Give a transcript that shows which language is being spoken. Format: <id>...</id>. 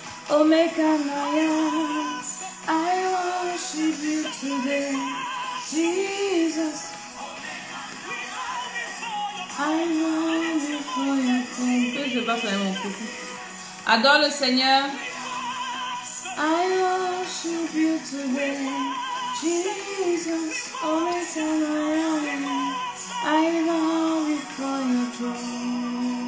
<en>Oh, Mekanoya, I worship you today, Jesus. I love you for your faith.</en> <fr>Je vais faire mon coucou. Adore le Seigneur.</fr> <en>I worship you today, Jesus. Oh, Mekanoya, I love you for your throne.</en>